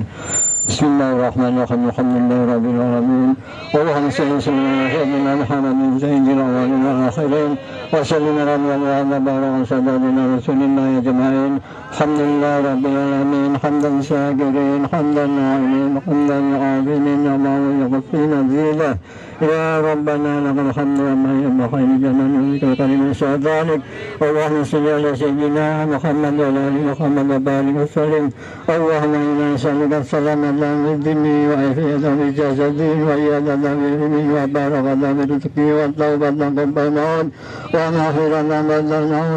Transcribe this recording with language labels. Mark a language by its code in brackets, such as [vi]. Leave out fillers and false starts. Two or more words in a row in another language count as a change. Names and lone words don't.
[ar] بسم الله الرحمن الرحيم. الحمد لله رب العالمين. اللهم صل على سيدنا محمد سيد الأولين والآخرين وسلم على وبارك سيدنا رسول الله أجمعين. الحمد لله رب العالمين. حمدا شاكرين، حمدا ناعمين، حمدا عابدين ويغفرنا ذلة. يا ربنا لك الحمد أما ينبغي لجلال وجهك وسلطانك. اللهم صل على سيدنا محمد وعلى آل محمد وبارك وسلم. اللهم إنا نسألك سلامة في الدين وعافية في الجسد وزيادة في العلم وبركة في الرزق وتوبة قبل الموت ومغفرة بعد الموت.